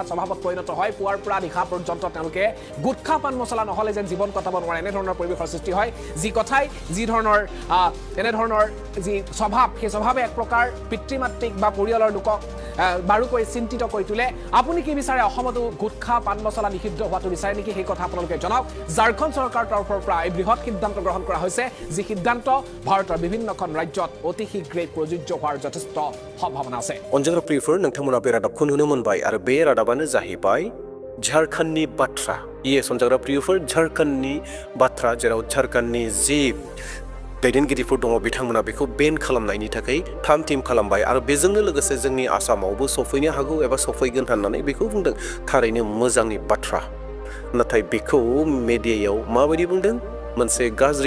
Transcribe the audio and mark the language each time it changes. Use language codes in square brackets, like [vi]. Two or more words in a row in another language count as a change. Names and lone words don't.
[as] স্বভাৱত পৰিণত হয় পুৱাৰ পৰা নিশা পৰ্যন্ত তেওঁলোকে গুটখা পান মছলা নহ'লে যেন জীৱন কটাব নোৱাৰে এনেধৰণৰ পৰিৱেশৰ সৃষ্টি হয় যি কথাই যি ধৰণৰ এনেধৰণৰ যি স্বভাৱ সেই স্বভাৱে এক প্ৰকাৰ পিতৃ মাতৃক বা পৰিয়ালৰ লোকক বাৰুকৈ চিন্তিত কৰি তোলে আপুনি কি বিচাৰে অসমতো গুটখা পান মছলা নিষিদ্ধ হোৱাটো বিচাৰে নেকি সেই কথা আপোনালোকে জনাওক ঝাৰখণ্ড চৰকাৰৰ তৰফৰ পৰা এই বৃহৎ সিদ্ধান্ত গ্ৰহণ কৰা হৈছে যি সিদ্ধান্ত ভাৰতৰ বিভিন্নখন ৰাজ্যত অতি শীঘ্ৰে প্ৰযোজ্য হোৱাৰ যথেষ্ট সম্ভাৱনা আছে [brx] अनजाग्रा प्रियफोर नोंथांमोना बे रादाबखौ नुनो मोनबाय आरो बे रादाबानो जाहैबाय झारखंडनि बाथ्रा अनजाग्रा प्रियफोर झारखंडनि बाथ्रा जेराव झारखंडनि जि दैदेनगिरिफोर दङ बिथांमोना बेखौ बेन खालामनायनि थाखाय थाम थिम खालामबाय आरो बेजोंनो लोगोसे जोंनि आसामावबो सफैनो हागौ एबा सफैगोन होननानै बेखौ बुंदों थारैनो मोजांनि बाथ्रा नाथाय बेखौ मेडियायाव माबायदि बुंदों मोनसे गाज्रि